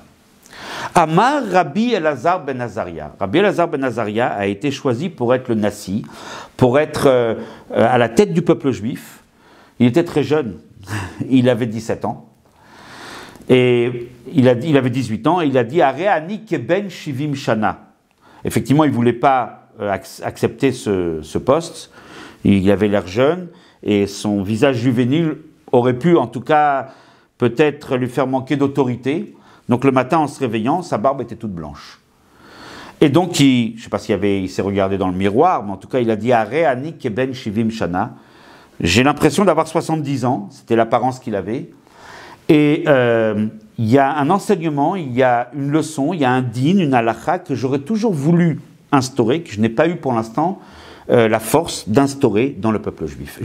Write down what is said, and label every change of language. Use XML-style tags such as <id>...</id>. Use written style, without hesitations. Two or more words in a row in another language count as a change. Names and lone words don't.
<he>אמר רבי אלעזר בן עזריה.</he> <fr>Rabbi Elazar ben Azaria a été choisi pour être le Nassi, pour être à la tête du peuple juif. Il était très jeune, il avait 17 ans. Et il avait 18 ans, et il a dit</fr> <he>הרי אני כבן שבעים שנה.</he> <fr>Effectivement, il ne voulait pas accepter ce poste. Il avait l'air jeune, et son visage juvénile aurait pu, en tout cas, peut-être lui faire manquer d'autorité. Donc le matin, en se réveillant, sa barbe était toute blanche. Et donc, je ne sais pas il s'est regardé dans le miroir, mais en tout cas, il a dit</fr> <he>הרי אני כבן שבעים שנה.</he> <fr>J'ai l'impression d'avoir 70 ans, c'était l'apparence qu'il avait. Et il y a un enseignement, il y a une leçon, il y a un din, une halakha que j'aurais toujours voulu instaurer, que je n'ai pas eu pour l'instant la force d'instaurer dans le peuple juif.</fr>